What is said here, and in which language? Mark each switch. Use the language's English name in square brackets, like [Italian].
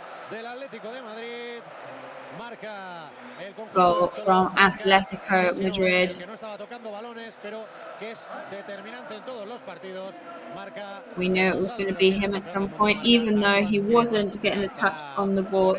[Spanish] Del Atlético de Madrid, marca el [English] goal from Atlético Madrid. [Spanish] Que no estaba tocando balones, pero que es determinante en todos los partidos. Marca. [English] We knew it was going to be him at some point, even though he wasn't getting a touch on the ball.